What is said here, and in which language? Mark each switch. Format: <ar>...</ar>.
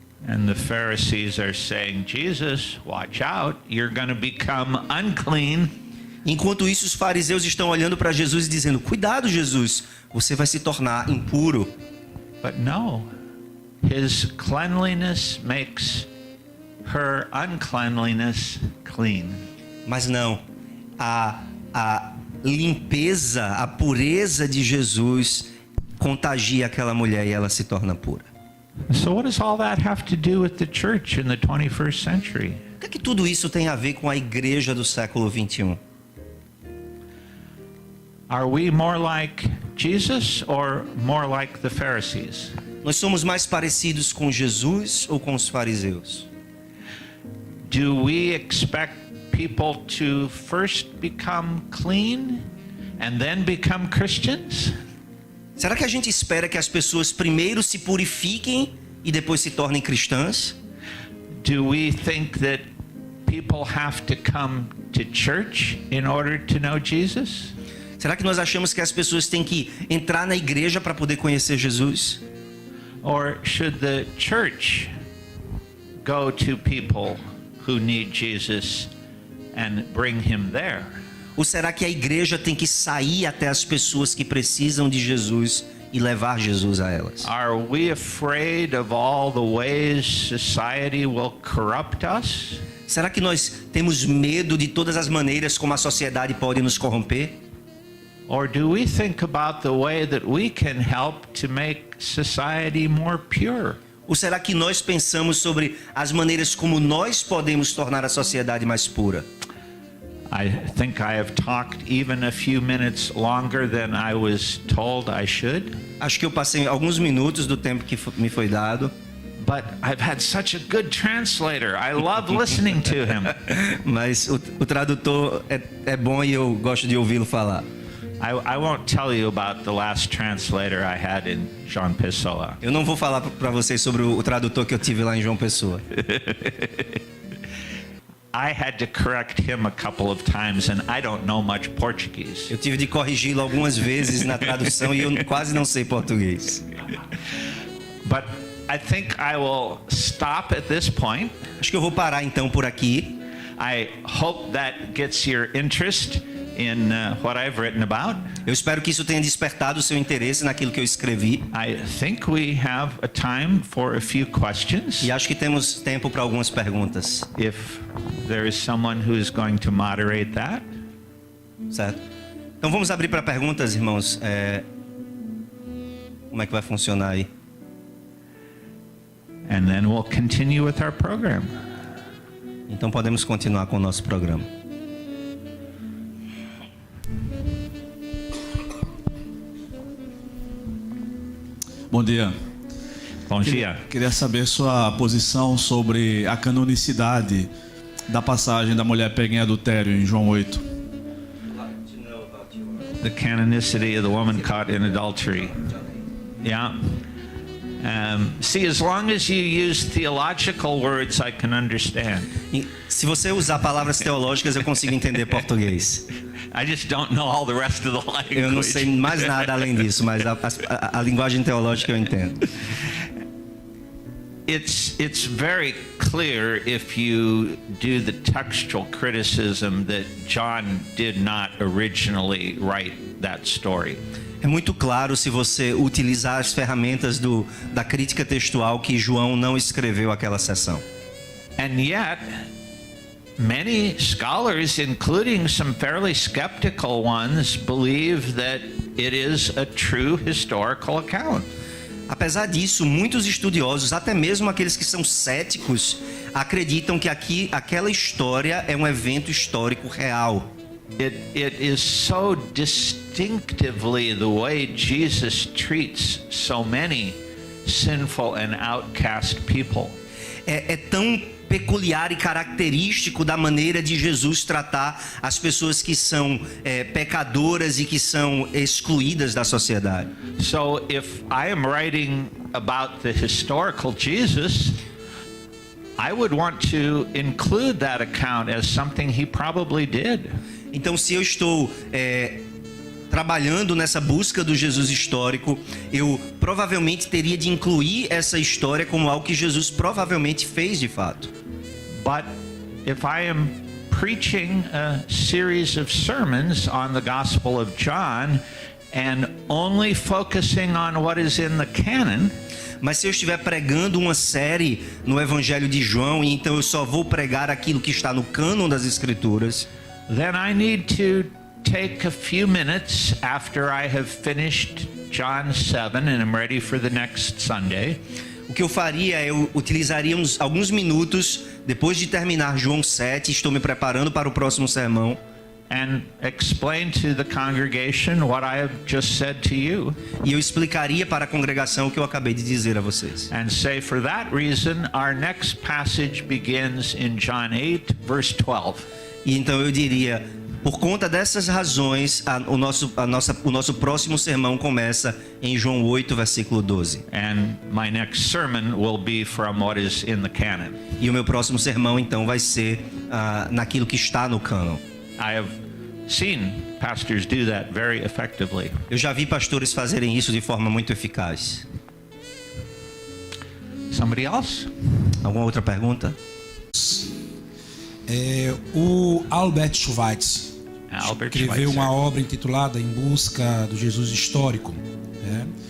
<en>And the Pharisees are saying, Jesus, watch out, you're going to become unclean.</en> <pt>Enquanto isso, os fariseus estão olhando para Jesus e dizendo, cuidado, Jesus, você vai se tornar impuro.</pt> <en>But no, his cleanliness makes her uncleanliness clean.</en> <pt>Mas não, a limpeza, a pureza de Jesus contagia aquela mulher e ela se torna pura.</pt> <en>So what does all that have to do with the church in the 21st century?</en> <pt>O que tudo isso tem a ver com a igreja do século 21?</pt> <en>Are we more like Jesus or more like the Pharisees?</en> <pt>Nós somos mais parecidos com Jesus ou com os fariseus?</pt> <en>Do we expect people to first become clean and then become Christians?</en> <pt>Será que a gente espera que as pessoas primeiro se purifiquem e depois se tornem cristãs?</pt> <en>Do we think that people have to come to church in order to know Jesus?</en> <pt>Será que nós achamos que as pessoas têm que entrar na igreja para poder conhecer Jesus?</pt> <en>Or should the church go to people who need Jesus and bring him there?</en> <pt>Ou será que a igreja tem que sair até as pessoas que precisam de Jesus e levar Jesus a elas?</pt> <en>Are we afraid of all the ways society will corrupt us?</en> <pt>Será que nós temos medo de todas as maneiras como a sociedade pode nos corromper?</pt> <en>Or do we think about the way that we can help to make society more pure?</en> <pt>Ou será que nós pensamos sobre as maneiras como nós podemos tornar a sociedade mais pura?</pt> <en>I think I have talked even a few minutes longer than I was told I should.</en> <pt>Acho que eu passei alguns minutos do tempo que me foi dado.</pt> <en>But I've had such a good translator. I love listening to him.</en> <pt>Mas o tradutor é bom e eu gosto de ouvi-lo falar.</pt> <en>I won't tell you about the last translator I had in João Pessoa.</en> <pt>Eu não vou falar para vocês sobre o tradutor que eu tive lá em João Pessoa.</pt> <en>I had to correct him a couple of times and I don't know much Portuguese.</en> <pt>Eu tive de corrigi-lo algumas vezes na tradução e eu quase não sei português.</pt> <en>But I think I will stop at this point.</en> <pt>Acho que eu vou parar então por aqui.</pt> <en>I hope that gets your interest in what I've written about.</en> <pt>Eu espero que isso tenha despertado o seu interesse naquilo que eu escrevi.</pt> <en>I think we have a time for a few questions.</en> <pt>E acho que temos tempo para algumas perguntas.</pt> <en>If there is someone who is going to moderate that.</en> <pt>Certo? Então vamos abrir para perguntas, irmãos. Como é que vai funcionar aí?</pt> <en>And then we'll continue with our program.</en> <pt>Então podemos continuar com o nosso programa. Bom dia. Bom dia. Queria saber sua posição sobre a canonicidade da passagem da mulher pega em adultério em João 8.</pt> <en>The canonicity of the woman caught in adultery. Yeah. See, as long as you use theological words, I can understand.</en> <pt>E se você usar palavras teológicas, eu consigo entender português.</pt> <en>I just don't know all the rest of the language.</en> <pt>Eu não sei mais nada além disso, mas a linguagem teológica eu entendo.</pt> <en>It's very clear if you do the textual criticism that John did not originally write that story.</en> <pt>É muito claro se você utilizar as ferramentas da crítica textual que João não escreveu aquela seção.</pt> <en>And yet, many scholars, including some fairly skeptical ones, believe that it is a true historical account.</en> <pt>Apesar disso, muitos estudiosos, até mesmo aqueles que são céticos, acreditam que aquela história é um evento histórico real.</pt> <en>It is so distinctively the way Jesus treats so many sinful and outcast people.</en> <pt>É tão peculiar e característico da maneira de Jesus tratar as pessoas que são pecadoras e que são excluídas da sociedade.</pt> <en>So if I am writing about the historical Jesus, I would want to include that account as something he probably did.</en> <pt>Então, se eu estou trabalhando nessa busca do Jesus histórico, eu provavelmente teria de incluir essa história como algo que Jesus provavelmente fez de fato.</pt> <en>But if I am preaching a series of sermons on the Gospel of John, and only focusing on what is in the canon,</en> <pt>Mas se eu estiver pregando uma série no Evangelho de João, e então eu só vou pregar aquilo que está no cânon das Escrituras,</pt> <en>then I need to take a few minutes after I have finished John 7 and I'm ready for the next Sunday.</en> <pt>o que eu faria é eu utilizaria alguns minutos depois de terminar João 7, estou me preparando para o próximo sermão,</pt> <en>And explain to the congregation what I have just said to you.</en> <pt>e eu explicaria para a congregação o que eu acabei de dizer a vocês.</pt> <en>And say, for that reason, our next passage begins in John 8, verse 12.</en> <pt>E então eu diria, por conta dessas razões, o nosso próximo sermão começa em João 8, versículo 12.</pt> <en>And my next sermon will be from what is in the canon.</en> <pt>E o meu próximo sermão então vai ser naquilo que está no cânon.</pt> <en>I have seen pastors do that very effectively.</en> <pt>Eu já vi pastores fazerem isso de forma muito eficaz.</pt> <en>Somebody else?</en> <pt>Alguma outra pergunta? O Albert Schweitzer Albert escreveu Schweitzer. uma obra intitulada Em Busca do Jesus Histórico, né?</pt>